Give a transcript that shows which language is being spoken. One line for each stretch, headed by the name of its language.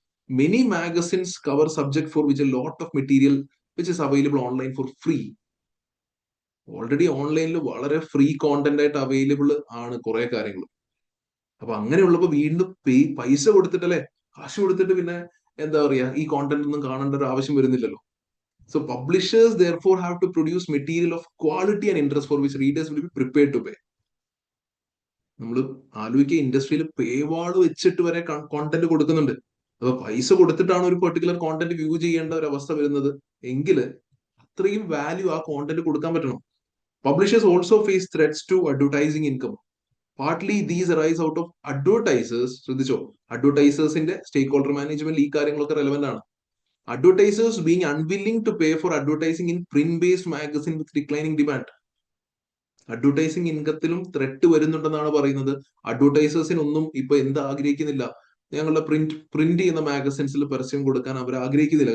English: Many magazines cover subject for which a lot of material which is available online for free.
Malayalam: Already ഓൺലൈനിൽ വളരെ free content ആയിട്ട് available ആണ് കുറെ കാര്യങ്ങൾ. അപ്പൊ അങ്ങനെയുള്ളപ്പോ വീണ്ടും പൈസ കൊടുത്തിട്ടല്ലേ, കാശ് കൊടുത്തിട്ട് പിന്നെ എന്താ പറയാ ഈ കോണ്ടന്റ് ഒന്നും കാണേണ്ട ഒരു ആവശ്യം വരുന്നില്ലല്ലോ.
English: So publishers therefore have to produce material of quality and interest for which readers will be prepared to pay.
Malayalam: നമ്മൾ ആലോചിക്കുക, ഇൻഡസ്ട്രിയിൽ പേവാള് വെച്ചിട്ട് വരെ കോണ്ടന്റ് കൊടുക്കുന്നുണ്ട്. അപ്പൊ പൈസ കൊടുത്തിട്ടാണ് ഒരു പെർട്ടിക്കുലർ കോണ്ടന്റ് വ്യൂ ചെയ്യേണ്ട ഒരു അവസ്ഥ വരുന്നത് എങ്കിൽ അത്രയും വാല്യൂ ആ കോണ്ടന്റ് കൊടുക്കാൻ പറ്റണം.
English: Publishers also face threats to advertising income. Partly these arise out of advertisers.
Malayalam: ശ്രദ്ധിച്ചോ, അഡ്വർടൈസേഴ്സിന്റെ സ്റ്റേക്ക് ഹോൾഡർ മാനേജ്മെന്റ് ഈ കാര്യങ്ങളൊക്കെ റെലവെന്റ് ആണ്.
English: Advertisers being unwilling to pay for advertising in print-based magazine with declining demand.
Malayalam: Advertising ഇൻകത്തിലും threat വരുന്നുണ്ടെന്നാണ് പറയുന്നത്. അഡ്വർടൈസേഴ്സിനൊന്നും ഇപ്പൊ എന്താ ആഗ്രഹിക്കുന്നില്ല, ഞങ്ങളുടെ print ചെയ്യുന്ന മാഗസിൻസിൽ പരസ്യം കൊടുക്കാൻ അവർ ആഗ്രഹിക്കുന്നില്ല.